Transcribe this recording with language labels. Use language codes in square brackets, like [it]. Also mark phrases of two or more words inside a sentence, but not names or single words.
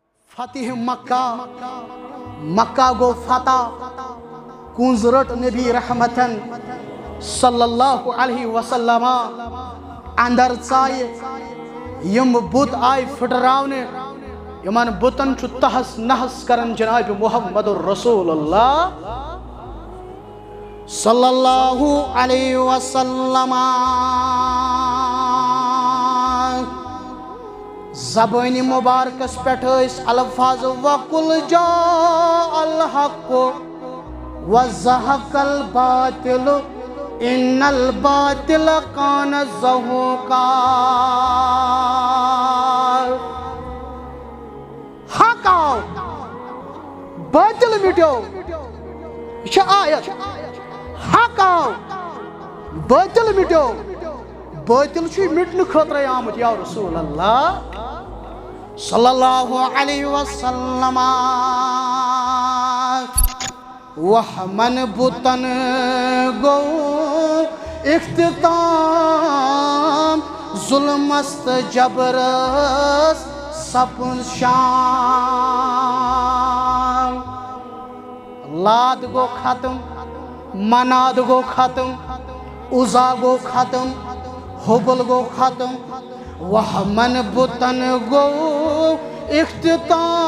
[ks] فتح مکہ مکہ گو فتح کنزرٹ نبی رحمتن [ar] صلی اللہ علیہ وسلم [ks] اندر ژایہِ یم بت آئی پھٹراونے یمن بتن چھ تہس نہس کرن جناب محمد الرسول اللہ [ar] صلی اللہ علیہ وسلم [ks] زبانی مبارکس پٮ۪ٹھ ٲسۍ الفاظ [ar] وَقُلْ جَاءَ الْحَقُّ وَزَهَقَ الْبَاطِلُ إِنَّ الْبَاطِلَ كَانَ زَهُوقًا [ks] حق آو باطل مٹیو یہ چھِ آیت حق آو باطل مٹیو باطل چھُ مٹنہٕ خٲطرٕ آمُت [ar] یا رسول اللہ صلی اللہ علیہ وسلم [ks] وہمن بتن گو اختتام ظلمست جبرس سپن شام لات گو ختم مناد گو ختم عزا گو ختم حبل گو ختم وہمن بتن گو اختتام